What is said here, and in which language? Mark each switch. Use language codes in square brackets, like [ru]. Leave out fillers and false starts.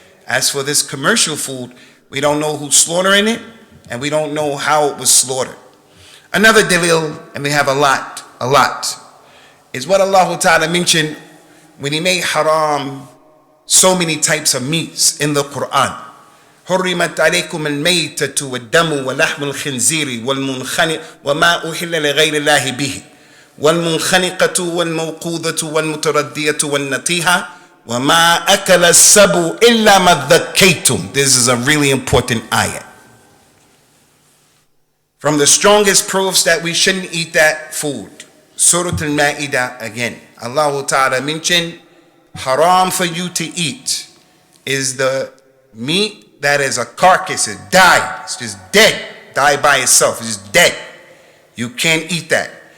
[en] As for this commercial food, we don't know who's slaughtering it, and we don't know how it was slaughtered. Another dalil, and we have a lot, is what Allah Ta'ala mentioned when He made haram so many types of meats in the Qur'an. [ar] حرمت عليكم الميتة والدم ولحم الخنزير والمنخنق وما أحل لغير الله به والمنخنقة والموقوذة والمتردية والنطيحة وما أكل السبع إلا ما ذكيتم. [en] This is a really important ayat. From the strongest proofs that we shouldn't eat that food, Surah Al-Ma'idah again. Allah Ta'ala mentioned haram for you to eat is the meat that is a carcass, it died, it's just dead, died by itself, it's just dead. You can't eat that.